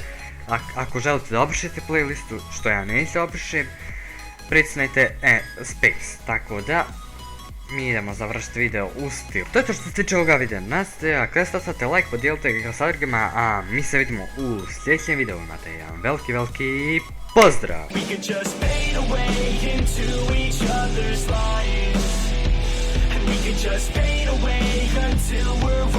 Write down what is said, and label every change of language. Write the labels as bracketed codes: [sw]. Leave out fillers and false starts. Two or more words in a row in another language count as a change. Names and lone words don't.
[hr] Ako želite da obrišete playlistu, što ja neću obrišem, pritisnete space. Tako da mi idemo završiti video u stilu. To je to što se tiče ovoga videa. Nastavite, ako jeste ostavite like, podijelite ga sa drugima, a mi se vidimo u sljedećem videu. Imate jedan veliki pozdrav! [en] We could just fade away into each other's lives, and we could just fade away until we're